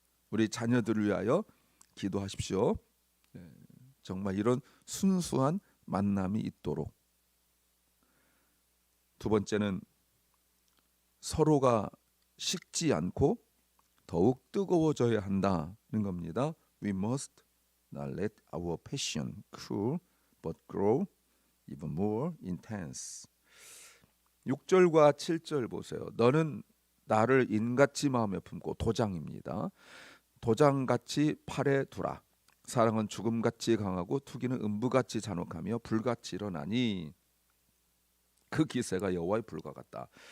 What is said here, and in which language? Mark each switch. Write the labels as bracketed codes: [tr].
[ko] 우리 자녀들을 위하여 기도하십시오. 정말 이런 순수한 만남이 있도록. 두 번째는 서로가 식지 않고 더욱 뜨거워져야 한다는 겁니다. [en] We must not let our passion cool but grow even more intense. [ko] 6절과 7절 보세요. 너는 나를 인같이 마음에 품고, 도장입니다. 도장같이 팔에 두라. 사랑은 죽음같이 강하고 투기는 음부같이 잔혹하며 불같이 일어나니 그 기세가 여호와의 불과 같다.